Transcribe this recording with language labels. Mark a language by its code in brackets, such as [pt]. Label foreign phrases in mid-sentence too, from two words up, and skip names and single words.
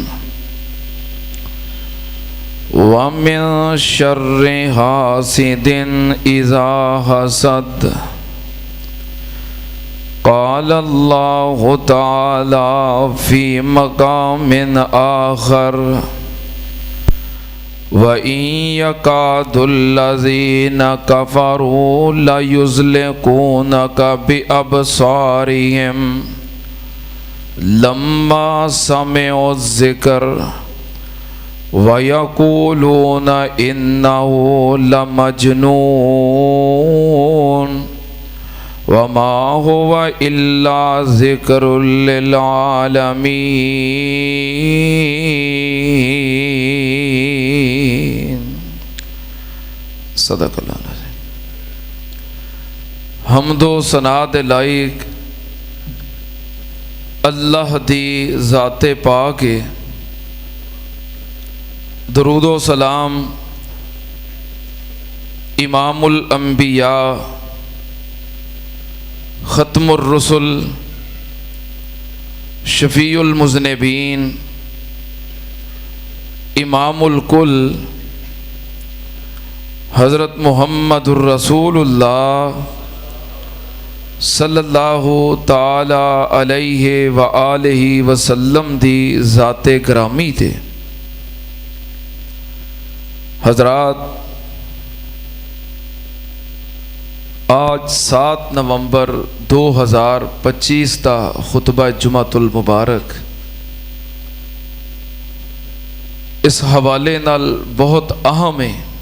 [ar] ومن شر حاسد إذا حسد. قال الله تعالى في مقام آخر وإن يكاد الذين كفروا ليزلقونك بأبصارهم لما سمعوا الذكر ويقولون إنه لمجنون وما هو إلا ذكر للعالمين. صدق الله العظيم. [pa] حمد و ثنا دے لائق اللہ دی ذات پاک ہے. درود و سلام [ar] إمام الأنبياء ختم الرسل شفيع المذنبين إمام الكل حضرة محمد رسول الله صلى الله تعالى عليه وآله وسلم [pa] دی ذات گرامی تھے. حضرات، آج 7 نومبر 2025 کا خطبہ جمعۃ المبارک اس حوالے نال بہت اہم ہے